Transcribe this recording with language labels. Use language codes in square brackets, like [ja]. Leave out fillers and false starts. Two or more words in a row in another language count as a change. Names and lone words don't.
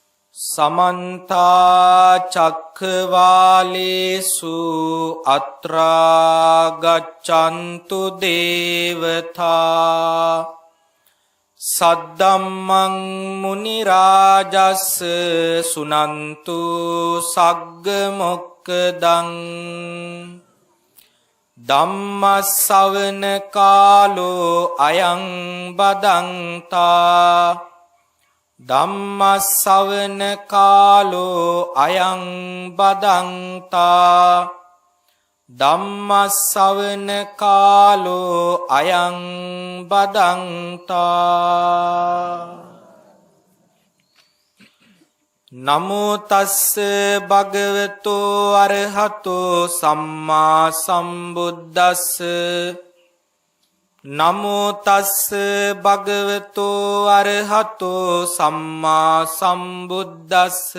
[pi] समन्ता चक्रवालेषु अत्रा गच्छन्तु देवता सद्धम्मं मुनिराजस् सुनन्तु सग्ग मोक्खदं धम्मස්සවන कालो अयं बदन्ता ධම්මස්සවන කාලෝ අයං බදන්තා ධම්මස්සවන කාලෝ අයං බදන්තා නමෝ තස්ස භගවතෝ අරහතෝ සම්මා සම්බුද්දස්ස නමෝ තස්ස භගවතෝ අරහතෝ සම්මා සම්බුද්දස්ස